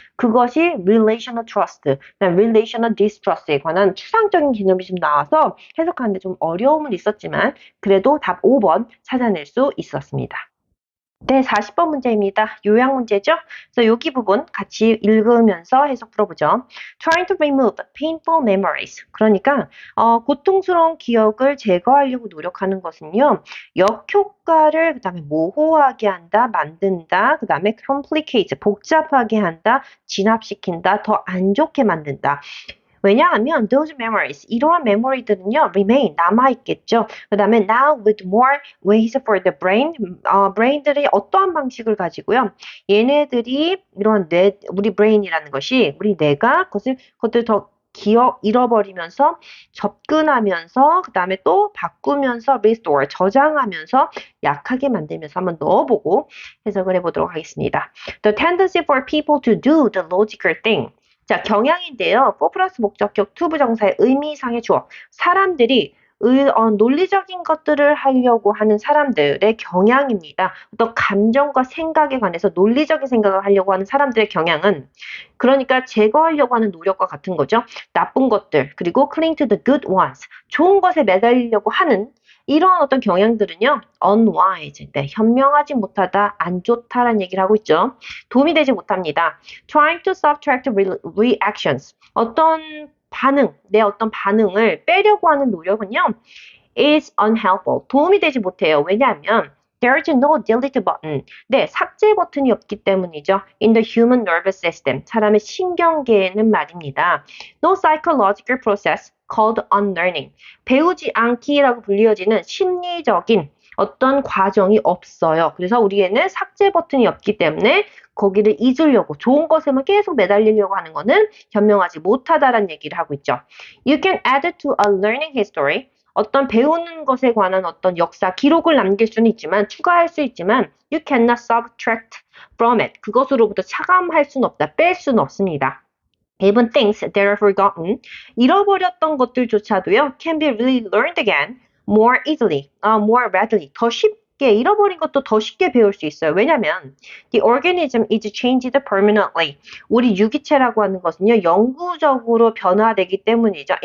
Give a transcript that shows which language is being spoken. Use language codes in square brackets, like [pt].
[ko] 그것이 relational trust, 그다음 relational distrust에 관한 추상적인 개념이 좀 나와서 해석하는데 좀 어려움은 있었지만 그래도 답 5번 찾아낼 수 있었습니다. 네, 40번 문제입니다. 요약 문제죠? 그래서 여기 부분 같이 읽으면서 해석 풀어보죠. [en] Trying to remove painful memories. [ko] 그러니까 고통스러운 기억을 제거하려고 노력하는 것은요. 역효과를 그다음에 모호하게 한다, 만든다, 그다음에 complicate, 복잡하게 한다, 진압시킨다, 더 안 좋게 만든다. 왜냐하면 [en] those memories, [ko] 이러한 메모리들은요, remain, 남아있겠죠. 그 다음에 [en] now with more ways for the brain, [ko] 브레인들이 어떠한 방식을 가지고요. 얘네들이 이런 우리 브레인이라는 것이, 우리 뇌가 그것들 더 잃어버리면서 접근하면서 그 다음에 또 바꾸면서 restore, 저장하면서 약하게 만들면서 한번 넣어보고 해석을 해보도록 하겠습니다. [en] The tendency for people to do the logical thing. [ko] 자, 경향인데요. 4 플러스 목적격 투 부정사의 의미상의 주어. 사람들이 논리적인 것들을 하려고 하는 사람들의 경향입니다. 어떤 감정과 생각에 관해서 논리적인 생각을 하려고 하는 사람들의 경향은 그러니까 제거하려고 하는 노력과 같은 거죠. 나쁜 것들, 그리고 [en] cling to the good ones, [ko] 좋은 것에 매달리려고 하는 이러한 어떤 경향들은요, unwise, 네, 현명하지 못하다, 안 좋다라는 얘기를 하고 있죠. 도움이 되지 못합니다. [en] Trying to subtract reactions, [ko] 어떤 반응, 내 어떤 반응을 빼려고 하는 노력은요, [en] is unhelpful, [ko] 도움이 되지 못해요. 왜냐하면 [en] there is no delete button, [ko] 네, 삭제 버튼이 없기 때문이죠. [en] In the human nervous system, [ko] 사람의 신경계에는 말입니다. [en] No psychological process called unlearning, [ko] 배우지 않기라고 불리어지는 심리적인 어떤 과정이 없어요. 그래서 우리에는 삭제 버튼이 없기 때문에 거기를 잊으려고 좋은 것에만 계속 매달리려고 하는 거는 현명하지 못하다라는 얘기를 하고 있죠. [en] You can add to a learning history, [ko] 어떤 배우는 것에 관한 어떤 역사, 기록을 남길 수는 있지만, 추가할 수 있지만, [en] you cannot subtract from it. [ko] 그것으로부터 차감할 수는 없다, 뺄 수는 없습니다. [en] Even things that are forgotten, [ko] 잃어버렸던 것들조차도요, [en] can be really learned again more easily, more readily, [ko] 더 쉽게, 잃어버린 것도 더 쉽게 배울 수 있어요. 왜냐면 [en] the organism is changed permanently. [ko] 우리 유기체라고 하는 것은요, 영구적으로 변화되기 때문이죠.